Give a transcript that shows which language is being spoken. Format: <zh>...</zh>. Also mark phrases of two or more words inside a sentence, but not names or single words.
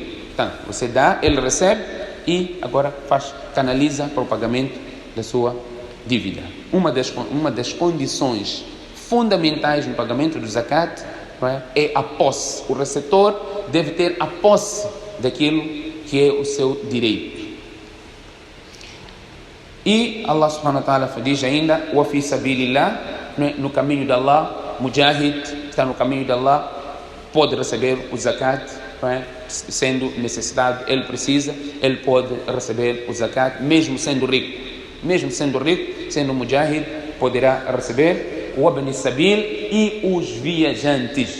<pt>Então, você dá, ele recebe e agora canaliza para o pagamento da sua dívida. Uma das condições fundamentais no pagamento do zakat, é a posse. O receptor deve ter a posse daquilo que é o seu direito. E</pt> <ar>الله سبحانه وتعالى</ar> <pt>diz ainda,</pt> <ar>وفي سبيل الله,</ar> <pt>no caminho de Allah, mujahid, está no caminho de Allah, pode receber o zakat, sendo necessitado, ele precisa, ele pode receber o zakat, mesmo sendo rico, sendo mujahid, poderá receber o</pt> <ar>ابن سبيل</ar> <pt>e os viajantes.</pt>